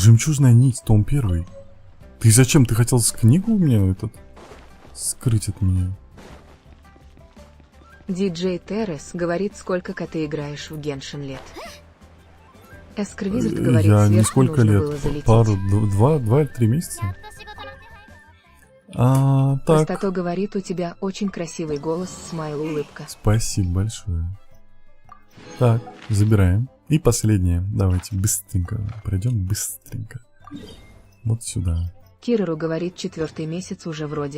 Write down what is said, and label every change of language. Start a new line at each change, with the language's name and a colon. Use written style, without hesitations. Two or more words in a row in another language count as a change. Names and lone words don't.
Russian: Жемчужная нить, том 1. Ты зачем? Ты хотел с книгу у меня этот скрыть от меня? Диджей Террес говорит, сколько ты играешь в Геншин лет. Эскер Визард говорит, Я сверху несколько нужно лет, было залететь. пару, 2 или 3 месяца.
Japanese: ちゃんと仕事の手配。
Russian: А, так. Простото говорит, у тебя очень красивый голос, смайл, улыбка. Спасибо большое. Так, забираем. И последнее. Давайте быстренько пройдем, быстренько. Вот сюда. Киреру говорит, 4-й месяц уже вроде.